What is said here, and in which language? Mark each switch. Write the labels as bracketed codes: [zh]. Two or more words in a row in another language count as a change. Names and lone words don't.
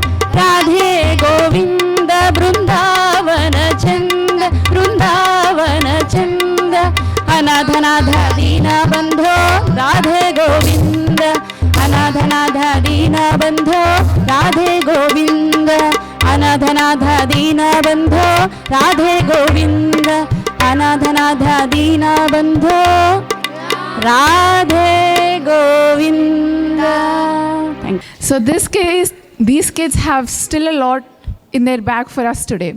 [sa] बृंदावन चंद अनाथनाथ दीन बंधो राधे गोविंद अनाथनाथ दीन बंधो राधे गोविंद अनाथनाथ दीन बंधो राधे गोविंद अनाथनाथ दीन बंधो राधे गोविंद. [en] So these kids have still a lot in their bag for us today.